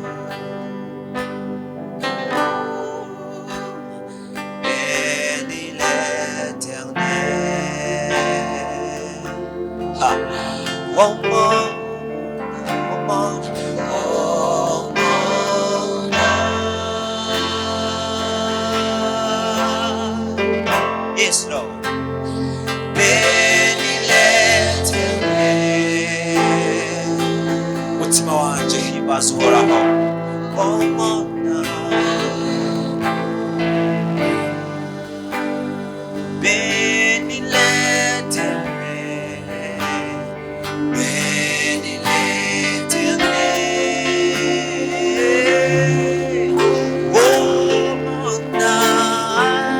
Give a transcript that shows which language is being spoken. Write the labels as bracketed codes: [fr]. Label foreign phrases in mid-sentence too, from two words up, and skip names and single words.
[fr] béni l'Éternel, oh mon [en] yes, Lord. [fr] Béni l'Éternel, [rn] mutima wanje himbaza uhoraho, [fr] oh mon âme. Béni l'Éternel, béni l'Éternel, oh mon âme.